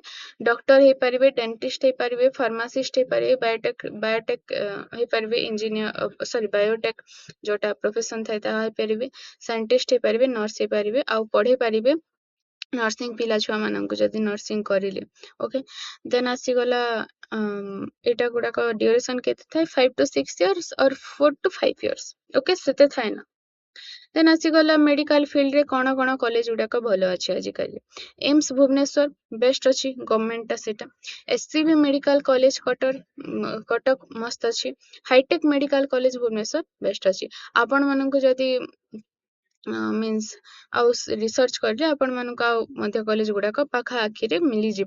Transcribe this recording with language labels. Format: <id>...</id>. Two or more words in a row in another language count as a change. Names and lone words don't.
<or>ଡକ୍ଟର ହେଇପାରିବେ, ଡେଣ୍ଟିଷ୍ଟ ହେଇପାରିବେ, ଫାର୍ମାସିଷ୍ଟ ହେଇପାରିବେ, ବାୟୋଟେକ୍ ହେଇପାରିବେ, ବାୟୋଟେକ୍ ଯେଉଁଟା ପ୍ରଫେସନ୍ ଥାଏ ତାହା ହେଇପାରିବେ, ସାଇଣ୍ଟିଷ୍ଟ ହେଇପାରିବେ, ନର୍ସ ହେଇପାରିବେ, ଆଉ ପଢ଼େଇ ପାରିବେ ନର୍ସିଂ ପିଲା ଛୁଆମାନଙ୍କୁ ଯଦି ନର୍ସିଂ କରିଲେ। ଓକେ, ଦେନ୍ ଆସିଗଲା ଏଇଟା ଗୁଡ଼ାକ ଡ୍ୟୁରେସନ୍ କେତେ ଥାଏ,</or> <en>5 to 6 years ଅର୍ 4 to 5 years।</en> <or>ଓକେ, ସେତେ ଥାଏ ନା। ଦେନ୍ ଆସିଗଲା ମେଡ଼ିକାଲ ଫିଲ୍ଡରେ କ'ଣ କ'ଣ କଲେଜ ଗୁଡ଼ାକ ଭଲ ଅଛି ଆଜିକାଲି। ଏମ୍ସ ଭୁବନେଶ୍ୱର ବେଷ୍ଟ ଅଛି, ଗଭର୍ଣ୍ଣମେଣ୍ଟଟା ସେଇଟା। SCB ମେଡ଼ିକାଲ କଲେଜ କଟକ ମସ୍ତ ଅଛି। ହାଇଟେକ୍ ମେଡ଼ିକାଲ କଲେଜ ଭୁବନେଶ୍ୱର ବେଷ୍ଟ ଅଛି। ଆପଣମାନଙ୍କୁ ଯଦି ମିନ୍ସ ଆଉ ରିସର୍ଚ୍ଚ କରିଲେ ଆପଣମାନଙ୍କୁ ଆଉ ମଧ୍ୟ କଲେଜ ଗୁଡ଼ାକ ପାଖ ଆଖିରେ ମିଳିଯିବ।</or>